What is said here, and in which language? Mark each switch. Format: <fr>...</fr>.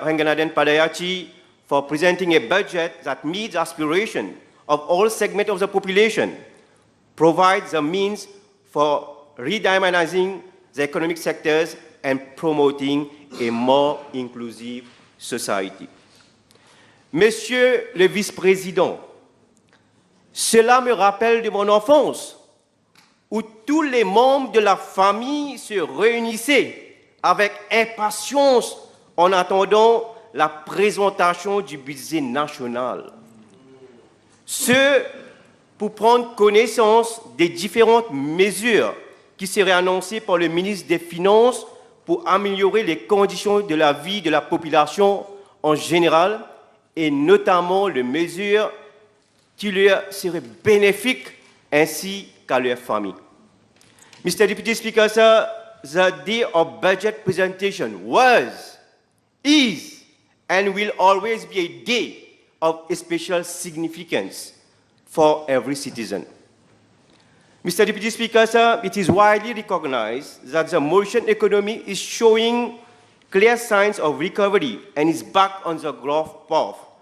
<en>Renganaden Padayachi, for presenting a budget that meets the aspiration of all segments of the population, provides the means for redynamizing the economic sectors and promoting a more inclusive society.</en> <fr>Monsieur le Vice-président, cela me rappelle de mon enfance, où tous les membres de la famille se réunissaient avec impatience en attendant la présentation du budget national. Ce pour prendre connaissance des différentes mesures qui seraient annoncées par le ministre des Finances pour améliorer les conditions de la vie de la population en général, et notamment les mesures qui leur seraient bénéfiques ainsi qu'à leur famille.</fr> <en>Mr. Deputy Speaker, sir, the day of budget presentation was, is, and will always be a day of special significance for every citizen. Mr. Deputy Speaker, sir, it is widely recognized that the Mauritian economy is showing clear signs of recovery and is back on the growth path.</en>